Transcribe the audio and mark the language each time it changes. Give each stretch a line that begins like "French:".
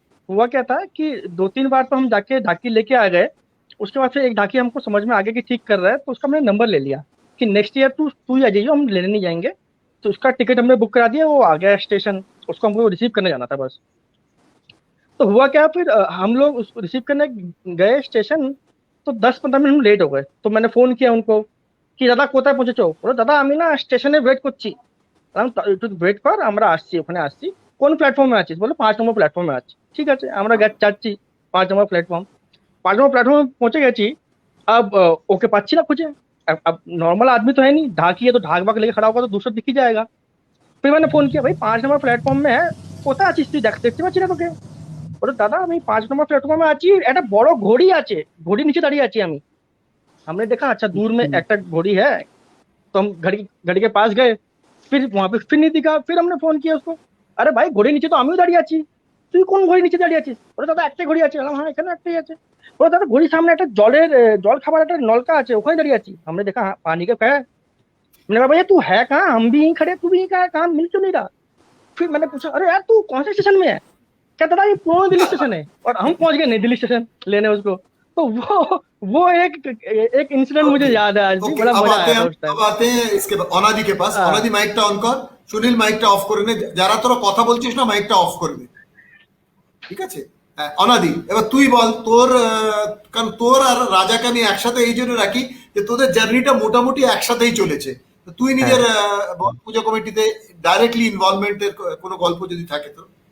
Hindi: हुआ क्या था कि 2-3 बार तो हम जाके ढाकी लेके आ गए। उसके बाद फिर एक ढाकी हमको समझ में आ गया कि ठीक कर रहा है, तो उसका हमने नंबर ले लिया कि नेक्स्ट ईयर तू ही आ जाइए, हम लेने नहीं जाएंगे। तो उसका टिकट हमने बुक करा दिया, वो आ गया स्टेशन, उसको हमको रिसीव करने जाना था बस। तो हुआ क्या, फिर हम लोग उसको रिसीव करने गए स्टेशन, तो 10-15 मिनट हम लेट हो गए। तो मैंने फोन किया उनको कि दादा
Bangla: कोথায় পৌঁছেছো?
Hindi: बोलो दादा
Bangla: আমি না স্টেশনে ওয়েট করছি। একটু ওয়েট কর, আমরা আসছি, ওখানে আসছি। কোন প্ল্যাটফর্মে আছিস? বলো 5 নম্বর প্ল্যাটফর্মে আছি। ঠিক আছে, আমরা যাচ্ছি 5 নম্বর প্ল্যাটফর্ম। 5 নম্বর প্ল্যাटफॉर्म
Hindi: पहुंचे
Bangla: গেছি।
Hindi: अब ओके
Bangla: पाচ্ছি না খুঁজে।
Hindi: अब नॉर्मल आदमी तो है नहीं, ढाकी है तो ढाक बाक लेके खड़ा होगा तो दूसरा दिख ही जाएगा। फिर मैंने फोन किया, भाई 5 নম্বর প্ল্যাটফর্ম में है,
Bangla: কোথায় আছিস তুই? দেখতে পাচ্ছি না তোকে। বলো দাদা আমি 5 নম্বর প্ল্যাটফর্মে আছি, একটা বড় ঘড়ি আছে, ঘড়ি নিচে দাঁড়িয়ে আছি আমি।
Hindi: हमने देखा अच्छा दूर में एक घोड़ी है, तो हम घड़ी के पास गए। फिर वहां पे फिर नहीं दिखा। फिर हमने फोन किया उसको, अरे भाई घोड़ी नीचे तो
Bangla: आमिও দাঁড়িয়ে আছি, তুই কোন ঘড়ি নিচে দাঁড়িয়ে আছিস? বলে দাদা একটাই ঘড়ি আছে। হ্যাঁ এখানে একটাই আছে। বলে দাদা ঘড়ির সামনে একটা জল খাবার একটা নলকা আছে, ওখানে দাঁড়িয়ে আছি।
Hindi: हमने देखा हाँ पानी का है। मैंने कहा भैया तू है कहाँ? हम भी यहीं खड़े, तू भी यहीं कहाँ मिल क्यों नहीं रहा? फिर मैंने पूछा अरे यार तू कौन से स्टेशन में है? क्या दादा ये पुराना दिल्ली स्टेशन है। और हम पहुंच गए नई दिल्ली स्टेशन लेने उसको। तो वो एक इंसिडेंट मुझे याद है आज भी, बड़ा मजा आया उस टाइम। अब आते हैं इसके অনাদি के पास।
Bangla: অনাদি মাইকটা অন কর, সুনীল মাইকটা অফ করে নে, যারা তোরা কথা বলছিস না মাইকটা অফ করে দে, ঠিক আছে? অনাদি এবার তুই বল তোর, কারণ তোর আর রাজাকে আমি একসাথে এই জন্য রাখি যে তোদের জার্নিটা মোটামুটি একসাথেই চলেছে। তুই নিজের পূজা কমিটিতে ডাইরেক্টলি ইনভলভমেন্টের কোনো গল্প যদি থাকে তো।